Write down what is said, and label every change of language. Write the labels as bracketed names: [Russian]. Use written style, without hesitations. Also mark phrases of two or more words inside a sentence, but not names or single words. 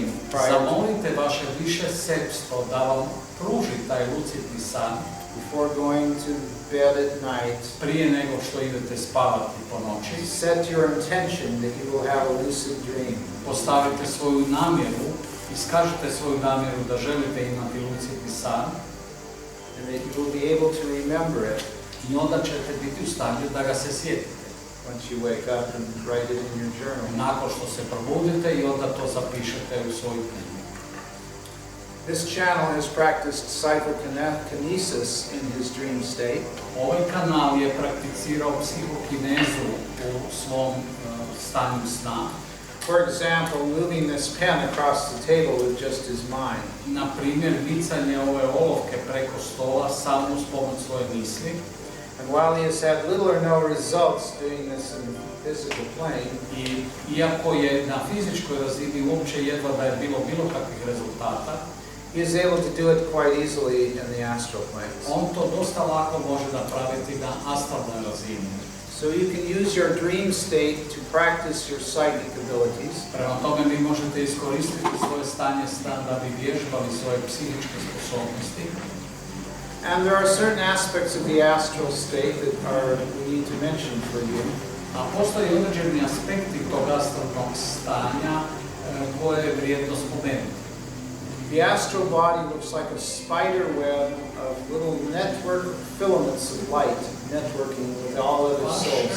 [Croatian] Zamolite vaše više sebstvo da vam pruži taj lucidni san [English] before going to bed at night. [Croatian] prije nego što idete spavati po noći. [English] Set your intention that you will have a lucid dream. [Croatian] Postavite svoju namjeru, iskažite svoju namjeru da želite imati lucidni san [English] And that you will be able to remember it [Croatian] i onda ćete biti u stanju da ga se sjetite. [English] once you wake up and write it in your journal. [Croatian] Nakon što se probudite i onda to zapišete u svoju knjigu. [English] This channel has practiced psychokinesis in his dream state. [Croatian] Ovaj kanal je prakticirao psihokinezu u svom stanju sna. [English] For example, moving this pen across the table with just his mind. [Croatian] Na primjer, micanje ove olovke preko stola samo uz pomoć svoje misli. [English] And while he has had little or no results doing this in the physical plane, [Croatian] I iako je na fizičkoj razini uopće jedva da je bilo kakvih rezultata, [English] he is able to do it quite easily in the astral planes. [Croatian] on to dosta lako može napraviti na astralnoj razini. [English] So you can use your dream state to practice your psychic abilities. [Croatian] Prema tome vi možete iskoristiti svoje stanje sna da bi vježbali svoje psihičke sposobnosti. [English] And there are certain aspects of the astral state that we need to mention for you. [Croatian] A postoje određeni aspekti tog astralnog stanja koje je vrijedno spomenuti. [English] The astral body looks like a spider web of little network filaments of light networking with all other souls.